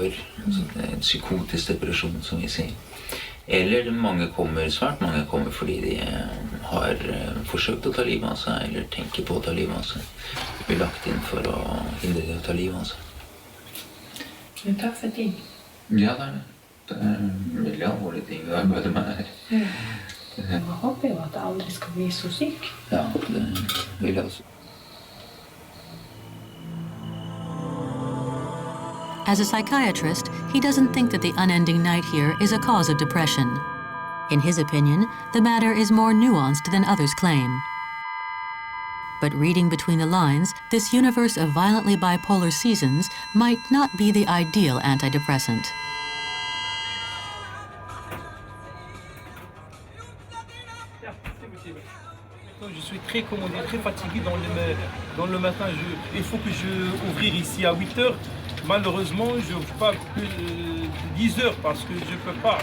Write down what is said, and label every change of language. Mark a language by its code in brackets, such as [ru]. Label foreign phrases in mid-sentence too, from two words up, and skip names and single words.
[no] Altså, det er en psykotisk depresjon, som vi sier. Eller svært mange kommer fordi de har forsøkt å ta livet av seg, eller tenker på å ta livet av seg. De blir lagt inn for å hindre de å ta livet av seg. Det er tøffe ting. Ja, det er det. Det er veldig alvorlige ting å arbeide med her. Jeg håper jo at jeg aldri skal bli så syk. Ja, det vil jeg også. [en] As a psychiatrist, he doesn't think that the unending night here is a cause of depression. In his opinion, the matter is more nuanced than others claim. But reading between the lines, this universe of violently bipolar seasons might not be the ideal antidepressant. [fr] Je suis très, très fatigué dans le matin. Il faut que je ouvrir ici à 8 heures. Malheureusement, je n'ouvre pas plus de 10 heures parce que je ne peux pas.